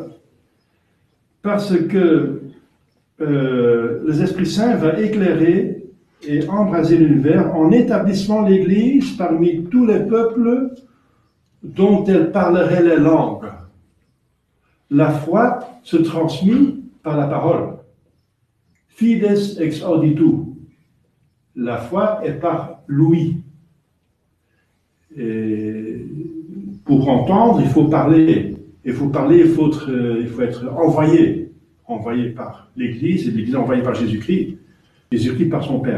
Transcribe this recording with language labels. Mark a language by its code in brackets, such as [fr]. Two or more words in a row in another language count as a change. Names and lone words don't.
[fr] Parce que l'Esprit Saint va éclairer et embraser l'univers en établissant l'Église parmi tous les peuples dont elle parlerait les langues. La foi se transmet par la parole. [la] Fides ex auditu. [fr] La foi est par l'ouïe. Et pour entendre, il faut parler. Il faut être envoyé par l'Église, et l'Église est envoyée par Jésus-Christ. Jésus-Christ par son Père.